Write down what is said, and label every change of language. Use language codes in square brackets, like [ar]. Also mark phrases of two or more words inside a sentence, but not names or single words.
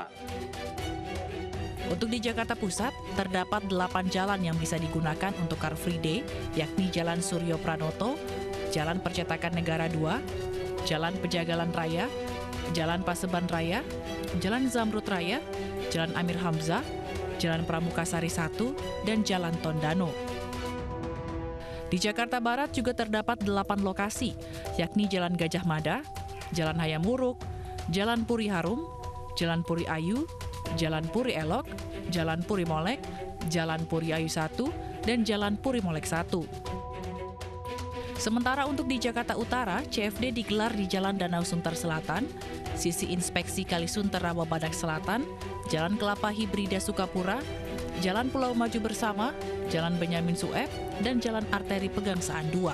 [id] Untuk di Jakarta Pusat, terdapat 8 jalan yang bisa digunakan untuk Car Free Day, yakni Jalan Suryo Pranoto, Jalan Percetakan Negara 2, Jalan Pejagalan Raya, Jalan Paseban Raya, Jalan Zamrud Raya, Jalan Amir Hamzah, Jalan Pramukasari 1, dan Jalan Tondano. Di Jakarta Barat juga terdapat 8 lokasi, yakni Jalan Gajah Mada, Jalan Hayam Wuruk, Jalan Puri Harum, Jalan Puri Ayu, Jalan Puri Elok, Jalan Puri Molek, Jalan Puri Ayu 1, dan Jalan Puri Molek 1. Sementara untuk di Jakarta Utara, CFD digelar di Jalan Danau Sunter Selatan, sisi Inspeksi Kalisunter Rawa Badak Selatan, Jalan Kelapa Hibrida Sukapura, Jalan Pulau Maju Bersama, Jalan Benyamin Sueb, dan Jalan Arteri Pegangsaan 2.